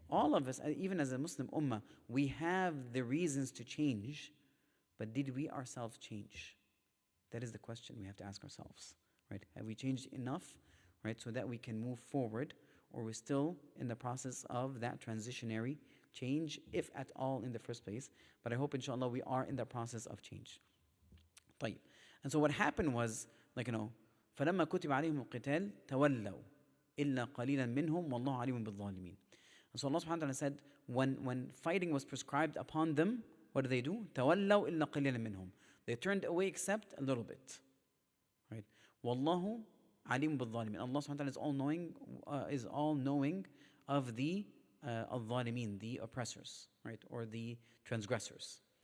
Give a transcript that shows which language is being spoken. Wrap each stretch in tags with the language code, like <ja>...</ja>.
<en>All of us, even as a Muslim ummah, we have the reasons to change, but did we ourselves change? That is the question we have to ask ourselves. Right? Have we changed enough, right, so that we can move forward, or we're still in the process of that transitionary change, if at all in the first place? But I hope, inshallah, we are in the process of change.</en> <ar>طيب.</ar> <en>And so what happened was,</en> <ar>فَلَمَّا كُتِبَ عَلَيْهِمُ الْقِتَالِ تَوَلَّوْا إِلَّا قَلِيلًا مِّنْهُمْ وَاللَّهُ عَلِيمٌ بِالظَّالِمِينَ.</ar> <en>And so Allah subhanahu wa ta'ala said, when fighting was prescribed upon them, what did they do?</en> <ar>تَوَلَّوْا إِلَّا قَلِيلًا مِّنْهُمْ.</ar> <en>They turned away except a little bit. Right?</en> <ar>وَاللَّهُ عَلِيمٌ بِالظَّالِمِينَ.</ar> <en>Allah subhanahu wa ta'ala is all knowing of the al-zalimin, the oppressors, right, or the transgressors.</en>